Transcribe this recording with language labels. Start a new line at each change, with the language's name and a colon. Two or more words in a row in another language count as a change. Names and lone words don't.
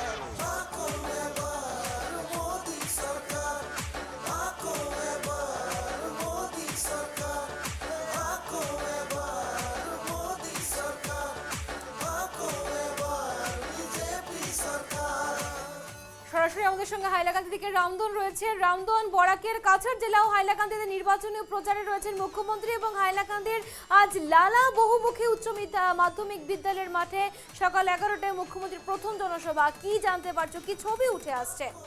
Assamese: আকৌ এবাৰ মোদী চৰকাৰ, আকৌ এবাৰ মোদী চৰকাৰ, আকৌ এবাৰ মোদী চৰকাৰ, আকৌ এবাৰ বিজেপি চৰকাৰ।
Bangla: সরাসরি আমাদের সঙ্গে হাইলাকান্দি থেকে রামদন রয়েছে। রামদন, বরাকের কাছাড় জেলা ও হাইলাকান্দিতে নির্বাচনী প্রচারে রয়েছেন মুখ্যমন্ত্রী এবং হাইলাকান্দির আজ লালা বহুমুখী উচ্চ মাধ্যমিক বিদ্যালয়ের মাঠে সকাল 11টায় মুখ্যমন্ত্রীর প্রথম জনসভা। কি জানতে পারছো, কি ছবি উঠে আসছে?